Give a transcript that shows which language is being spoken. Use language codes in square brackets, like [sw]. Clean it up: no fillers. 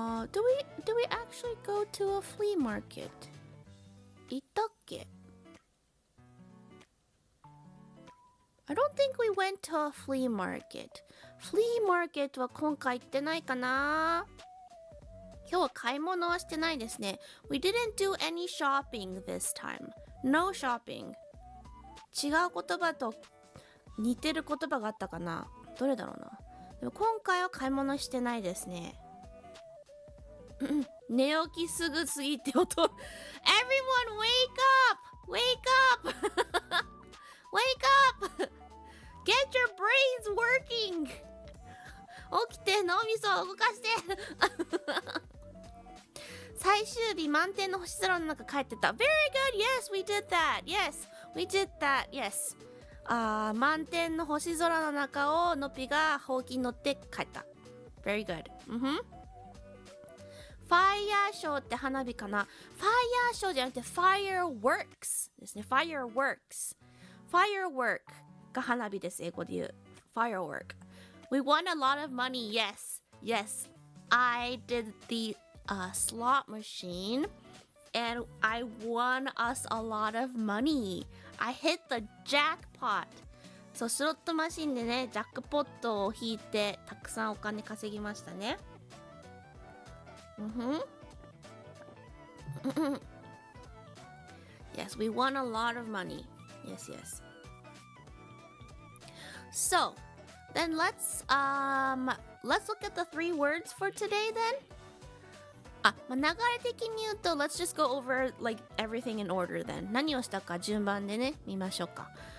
[en] Do we actually go to a flea market? [ja] 行ったっけ？ [en] I don't think we went to a flea market. [ja] Flea market は今回行ってないかな。今日は買い物はしてないですね。 [en] We didn't do any shopping this time. No shopping. [ja] 違う言葉と似てる言葉があったかな。どれだろうな。でも今回は買い物してないですね。寝起きすぐすぎって音。 [en] Everyone wake up! Wake up! Wake up! Get your brains working! [ja] 起きて脳みそを動かして最終日満天の星空の中帰ってた [en] Very good! Yes, we did that! Yes, we did that! Yes! [ja] 満天の星空の中をのぴがほうきに乗って帰った [en] Very good! [ja] ファイヤーショーって花火かな。ファイヤーショーじゃなくて Fireworks ですね。 [en] Fireworks Firework [ja] が花火です。英語で言う [en] Firework We won a lot of money. Yes, yes. I did the slot machine and I won us a lot of money. I hit the jackpot. [ja] そう、スロットマシンでね、ジャックポットを引いてたくさんお金稼ぎましたね。 [en] Yes, we won a lot of money. Yes, yes. So, then let's look at the 3 words for today then. [ja] 流れ的に言うと [en] let's just go over like everything in order then. [ja] 何をしたか順番でね、見ましょうか。